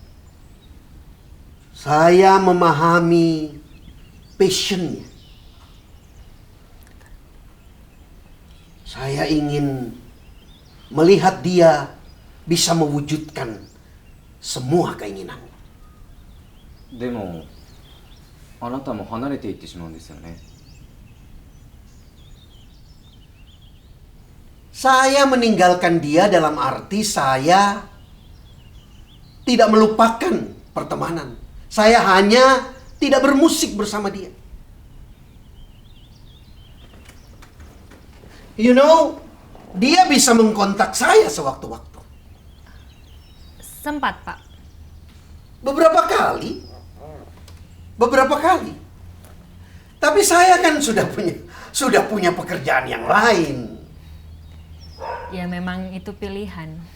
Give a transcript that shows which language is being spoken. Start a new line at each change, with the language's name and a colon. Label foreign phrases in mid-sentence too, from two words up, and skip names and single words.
Indonesian: Saya memahami passion-nya. Saya ingin melihat dia bisa mewujudkan semua keinginan.
Japanese: でもあなたも離れていってしまうんですよね。
Indonesian: Saya meninggalkan dia dalam arti saya tidak melupakan pertemanan. Saya hanya tidak bermusik bersama dia.
English: You know,
Indonesian: dia bisa mengkontak saya sewaktu-waktu. Sempat, Pak. Beberapa kali. Tapi saya kan sudah punya pekerjaan yang lain. Ya memang itu pilihan.